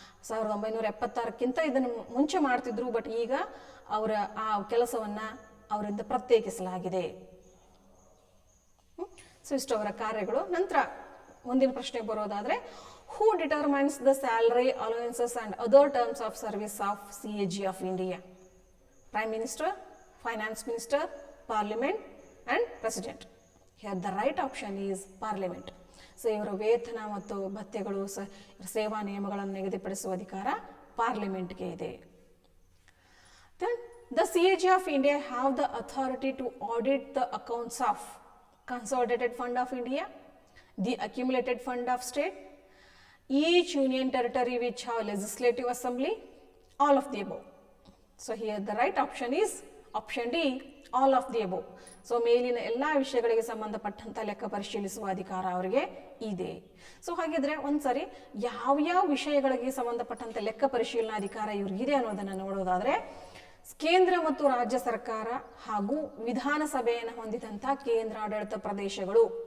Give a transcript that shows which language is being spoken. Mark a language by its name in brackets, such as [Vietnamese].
[Kannada] 1976ಕ್ಕಿಂತ ಇದನ್ನು ಮುಂಚೆ ಮಾಡ್ತಿದ್ರು, ಬಟ್ ಈಗ ಅವರ ಆ ಕೆಲಸವನ್ನು ಅವರಿಂದ ಪ್ರತ್ಯೇಕಿಸಲಾಗಿದೆ. ಸೊ ಇಷ್ಟು ಅವರ ಕಾರ್ಯಗಳು. ನಂತರ ಮುಂದಿನ ಪ್ರಶ್ನೆ ಬರೋದಾದ್ರೆ, [English] Who determines the salary, allowances and other terms of service of C A G of India? Prime Minister, Finance Minister, Parliament and President. Here the right option is Parliament. [Kannada] So ಇವರ ವೇತನ ಮತ್ತು ಭತ್ಯೆಗಳು, ಸೇವಾ ನಿಯಮಗಳನ್ನು ನಿಗದಿಪಡಿಸುವ ಅಧಿಕಾರ ಪಾರ್ಲಿಮೆಂಟ್ಗೆ ಇದೆ. [English] Then the CAG of India have the authority to audit the accounts of Consolidated Fund of India, the Accumulated Fund of State, each union territory which have legislative assembly, all of the above. So here the right option is option D, all of the above. [Kannada] So ಮೇಲಿನ ಎಲ್ಲ ವಿಷಯಗಳಿಗೆ ಸಂಬಂಧಪಟ್ಟಂಥ ಲೆಕ್ಕ ಪರಿಶೀಲಿಸುವ ಅಧಿಕಾರ ಅವರಿಗೆ ಇದೆ. So ಹಾಗಿದ್ರೆ ಒಂದ್ಸರಿ ಯಾವ್ಯಾವ ವಿಷಯಗಳಿಗೆ ಸಂಬಂಧಪಟ್ಟಂಥ ಲೆಕ್ಕ ಪರಿಶೀಲನಾ ಅಧಿಕಾರ ಇವ್ರಿಗಿದೆ ಅನ್ನೋದನ್ನು ನೋಡೋದಾದ್ರೆ, ಕೇಂದ್ರ ಮತ್ತು ರಾಜ್ಯ ಸರ್ಕಾರ ಹಾಗೂ ವಿಧಾನಸಭೆಯನ್ನು ಹೊಂದಿದಂಥ ಕೇಂದ್ರಾಡಳಿತ ಪ್ರದೇಶಗಳು.